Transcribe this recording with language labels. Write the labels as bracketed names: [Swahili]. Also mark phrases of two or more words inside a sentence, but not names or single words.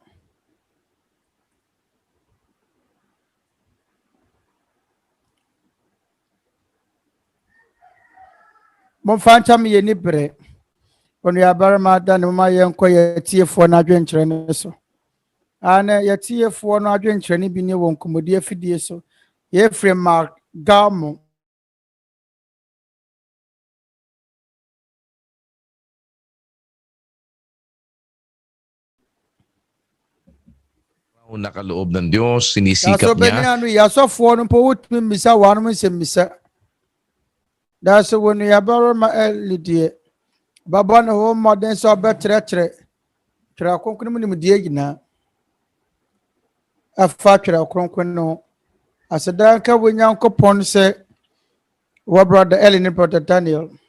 [Akan] momfa nkyɛm yɛ ni berɛ onuabarima da ne moma yɛnkɔ yɛtiefoɔ no adwenkyerɛ no so ana yɛtiefoɔ no adwenkyerɛ no bi ne wɔ nkɔmmɔdie afidie so yɛfiri Mark Galmo [Filipino] nakaloob ng Diyos, sinisikap niya. [Akan] Yasɔfoɔ no mpo wotumi mmisa wɔnom nsɛmmisa da so wɔ nuabarima Eli deɛ bɛbɔ ne ho mmɔden sɛ ɔbɛkyerɛkyerɛ Twerɛ Kronkron mu nimdeɛ nyinaa afa Twerɛ Kronkron no ho aseda nka wɔ Nyankopɔn sɛ wɔ brother Eli ne brother Daniel